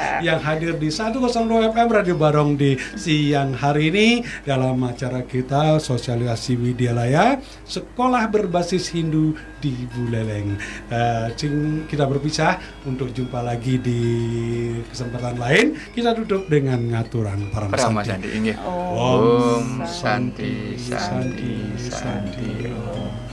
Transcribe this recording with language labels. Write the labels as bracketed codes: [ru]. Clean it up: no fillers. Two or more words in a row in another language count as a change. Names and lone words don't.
[id] yang hadir di 102 FM Radio Barong di siang hari ini dalam acara kita sosialisasi Widyalaya Sekolah Berbasis Hindu di Buleleng. Kita berpisah untuk jumpa lagi di kesempatan lain. Kita tutup dengan ngaturan para [sa] Parama Santi. Santi inggih. Om Santi, Santi, Santi. Santi.